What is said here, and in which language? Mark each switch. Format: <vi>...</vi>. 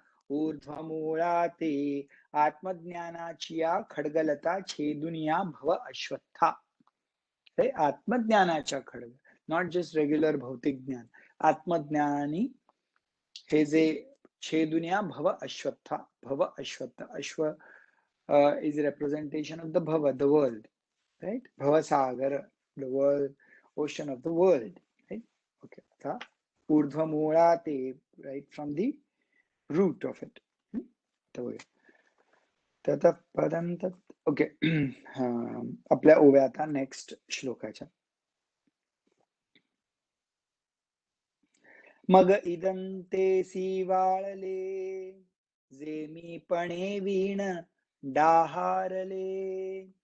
<mr>ऊर्ध्वमूळा ते आत्मज्ञानाची खड्गलता छेदुनिया भव अश्वत्था. हे आत्मज्ञानाच्या खड्ग,</mr> <en>not just regular</en> <mr>भौतिक ज्ञान. आत्मज्ञानी हे जे छेदुनिया भव अश्वत्था.</mr> <en>भव अश्वत्थ, अश्व is representation of the bhava, the world, right? Bhavasagar, the world, ocean of the world, right? Okay.</en> <mr>आता ऊर्ध्वमूळा ते,</mr> <en>right from the root of it.</en> <sa>ततः पदं तत्. ओके.</sa> <mr>आपल्या ओव्या आता नेक्स्ट श्लोकाच्या. मग इदंते वाळले जे मी पणे वीण डाहारले.</mr>